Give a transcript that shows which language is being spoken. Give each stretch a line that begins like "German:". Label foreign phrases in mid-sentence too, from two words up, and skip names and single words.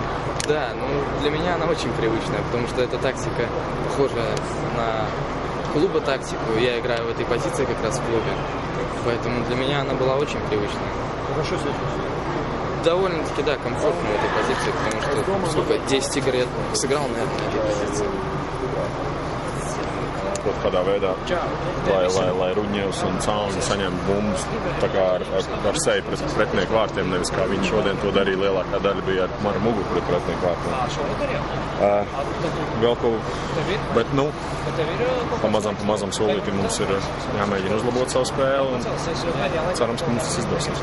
Russian: Да, ну для меня она очень привычная, потому что эта тактика похожа на клуба тактику. Я играю в этой позиции как раз в клубе. Поэтому для меня она была очень привычная. Хорошо себя чувствую. Довольно-таки, да, комфортно в этой позиции, потому что сколько, 10 игр я сыграл, наверное, на этой позиции.
Latvian: Kaut kādā veidā, lai Ruņevs un Calni saņemtu bumbas tā kā ar seju pret pretinieku vārtiem, nevis kā viņi šodien to darīja, lielākā daļa bija ar maru muguru pret pretinieku vārtiem. Vēl ko, bet, nu, pamazam solīti mums ir jāmēģina uzlabot savu spēli un cerams, ka mums tas izdosies.